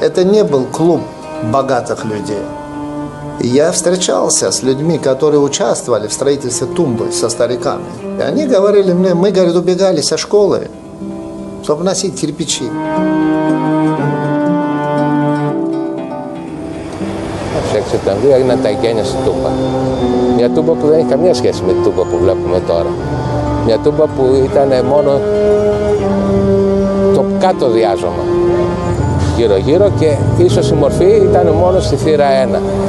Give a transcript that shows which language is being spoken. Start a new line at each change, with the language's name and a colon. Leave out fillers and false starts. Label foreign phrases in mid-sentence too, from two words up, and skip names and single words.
Russian: Это не был клуб богатых людей. Я встречался с людьми, которые участвовали в строительстве тумбы со стариками. И они говорили мне, мы, говорит, убегали со школы, чтобы носить кирпичи.
Greek: Το 6 Σεπτεμβρίου έγιναν τα εγγένεια στη Τούμπα. Μια Τούμπα που δεν έχει καμία σχέση με την Τούμπα που βλέπουμε τώρα. Μια Τούμπα που ήταν μόνο το κάτω διάζωμα γύρω-γύρω και ίσως η μορφή ήταν μόνο στη θύρα 1.